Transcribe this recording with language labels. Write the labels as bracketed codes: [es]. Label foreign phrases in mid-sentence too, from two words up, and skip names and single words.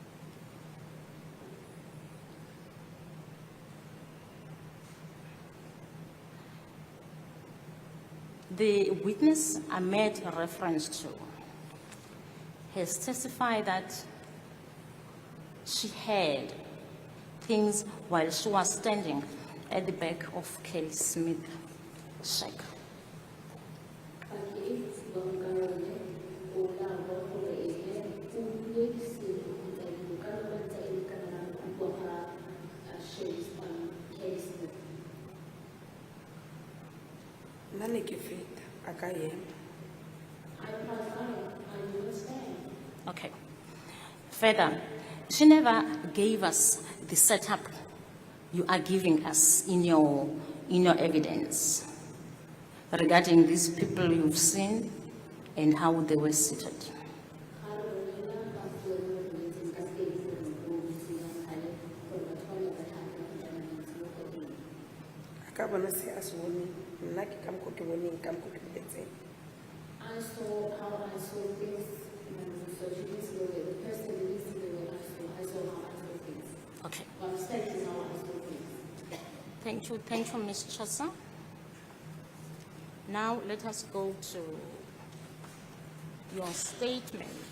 [en] The witness I made reference to has testified that she heard things while she was standing at the back of Kelly Smith's shack. [st] Nane ke feta, a ka ema. [en] Okay. Further, she never gave us the setup you are giving us in your evidence regarding these people you've seen and how they were seated. [st] A ka bona se a se boneng. Nna ke ka mokgwa ke boneng, ka mokgwa ke boletseng. [en] I saw how I saw things in my research. You didn't see the way the person didn't see the way I saw how I saw things. Okay. I'm stating how I saw things. Thank you, Ms. Chasa. Now let us go to your statement.